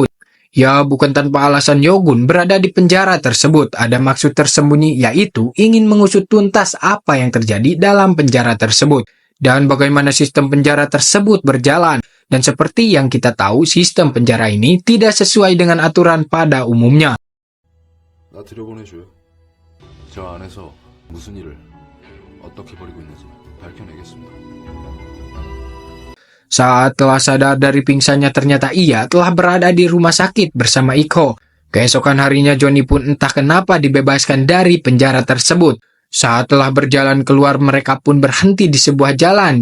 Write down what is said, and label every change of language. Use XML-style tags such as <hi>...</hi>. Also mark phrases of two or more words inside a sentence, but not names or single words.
<id>Ya, bukan tanpa alasan Yogun berada di penjara tersebut. Ada maksud tersembunyi, yaitu ingin mengusut tuntas apa yang terjadi dalam penjara tersebut dan bagaimana sistem penjara tersebut berjalan. Dan seperti yang kita tahu, sistem penjara ini tidak sesuai dengan aturan pada umumnya.</id> <ko>나 들여보내줘요. 저 안에서 무슨 일을 어떻게 벌이고 있는지 밝혀내겠습니다.</ko> <id>Saat telah sadar dari pingsannya, ternyata ia telah berada di rumah sakit bersama Iko. Keesokan harinya Johnny pun entah kenapa dibebaskan dari penjara tersebut. Saat telah berjalan keluar, mereka pun berhenti di sebuah jalan.</id>